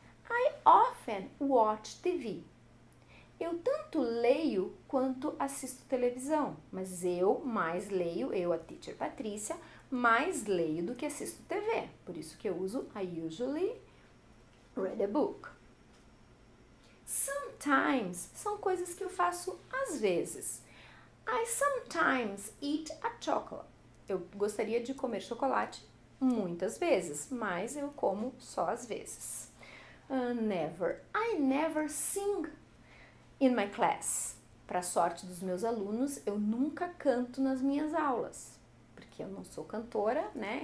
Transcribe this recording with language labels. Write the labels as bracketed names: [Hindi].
[English] I often watch TV. [Portuguese] Eu tanto leio quanto assisto televisão, mas eu mais leio, eu, a teacher Patrícia, mais leio do que assisto TV. Por isso que eu uso [English] I usually read a book. Sometimes [Portuguese] são coisas que eu faço às vezes. [English] I sometimes eat a chocolate. [Portuguese] Eu gostaria de comer chocolate muitas vezes, mas eu como só às vezes. [English] Never. I never sing in my class. [Portuguese] Para sorte dos meus alunos, eu nunca canto nas minhas aulas, porque eu não sou cantora, né?